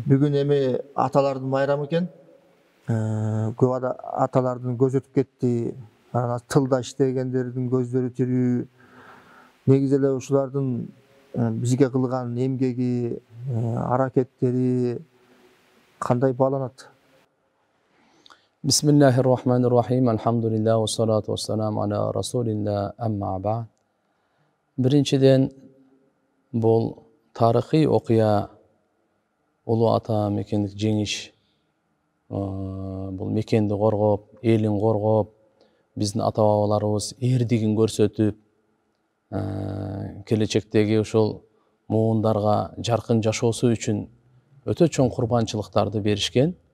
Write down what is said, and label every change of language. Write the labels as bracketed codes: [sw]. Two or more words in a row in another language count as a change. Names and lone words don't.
[ky] Бүгүн эми аталардын майрамы экен. Көп аталардын көзү өтүп кетти. Тылда иштегендердин көздөрү тирүү. Негизи эле ушулардын бизге кылган эмгеги, аракеттери кандай бааланат? [ar] بسم الله الرحمن الرحيم. الحمد لله، والصلاة والسلام على رسول الله، أما بعد. [ky] Биринчиден, бул тарыхый окуя, улуу ата мекендик жеңиш. Бул мекенди коргоп, элин коргоп, биздин ата-бабаларыбыз эрдигин көрсөтүп, келечектеги ушул муундарга жаркын жашоосу үчүн өтө чоң курбанчылыктарды беришкен.